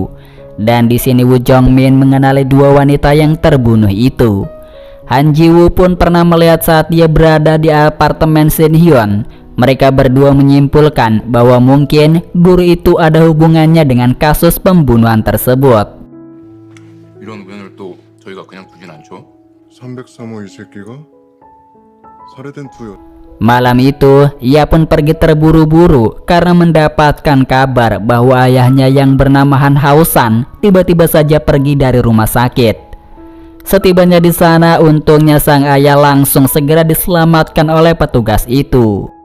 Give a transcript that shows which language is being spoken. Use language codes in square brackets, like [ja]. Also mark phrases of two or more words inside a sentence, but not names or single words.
[id] Dan di sini Woo Jong-min mengenali dua wanita yang terbunuh itu. Han Ji-woo pun pernah melihat saat dia berada di apartemen Shin Hyun. Mereka berdua menyimpulkan bahwa mungkin guru itu ada hubungannya dengan kasus pembunuhan tersebut. [ko] 이런 우연을 또 저희가 그냥 두진 않죠. 303호 이 새끼가 살해된 두 [id] Malam itu, ia pun pergi terburu-buru karena mendapatkan kabar bahwa ayahnya yang bernama Han Hao-san tiba-tiba saja pergi dari rumah sakit. Setibanya di sana, untungnya sang ayah langsung segera diselamatkan oleh petugas itu.